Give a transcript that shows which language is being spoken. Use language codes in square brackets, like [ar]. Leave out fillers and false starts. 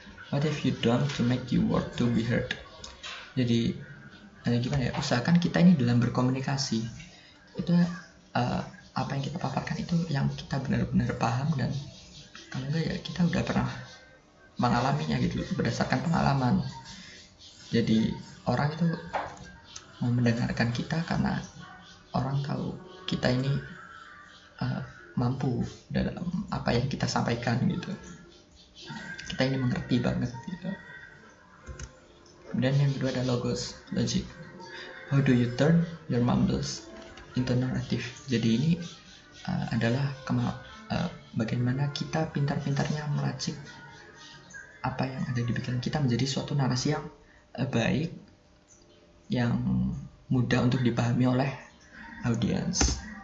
[en] What have you done to make your word to be heard? [id] Jadi gimana ya, usahakan kita ini dalam berkomunikasi itu apa yang kita paparkan itu yang kita benar-benar paham, dan kalau enggak ya kita udah pernah mengalaminya gitu berdasarkan pengalaman. Jadi orang itu mau mendengarkan kita karena orang tahu kita ini mampu dalam apa yang kita sampaikan gitu. Kita ini mengerti banget gitu. Kemudian yang kedua ada logos, logic. [en] How do you turn your mumbles into narrative? [id] Jadi ini adalah bagaimana kita pintar-pintarnya melacak apa yang ada di pikiran kita menjadi suatu narasi yang baik, yang mudah untuk dipahami oleh audiens.